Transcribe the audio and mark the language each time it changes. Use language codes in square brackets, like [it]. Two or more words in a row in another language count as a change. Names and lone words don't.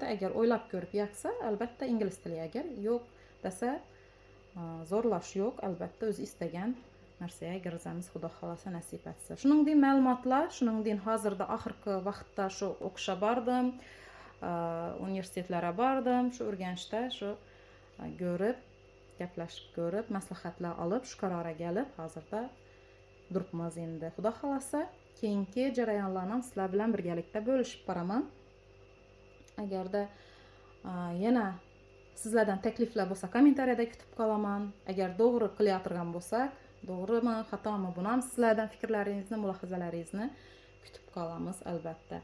[uz] Agar o'ylab ko'rib yoqsa, albatta ingliz tili, agar yo'q desa, zo'rlash yo'q, albatta o'zi istagan narsaga kirzamiz, xudo xolasa nasib etsa. Shuningdek ma'lumotlar, shuningdek hozirda oxirgi vaqtda shu o'qishga bordim. universitetlere bardım. Şu Urganchda şu görüp, gaplashib ko'rib, maslahatlar alıp şu qarara gelib, hazırda duribmiz endi. Xudo xolasa, keyingi jarayonlarni ham sizlar bilan birgalikda bo'lishib boraman. Agarda yana sizlardan takliflar bo'lsa, kommentariyada kutib qolaman. Agar to'g'ri qilayotgan bo'lsak, to'g'rimi, xatomi, buni ham sizlardan fikrlaringizni, mulohazalaringizni kutib qolamiz albatta.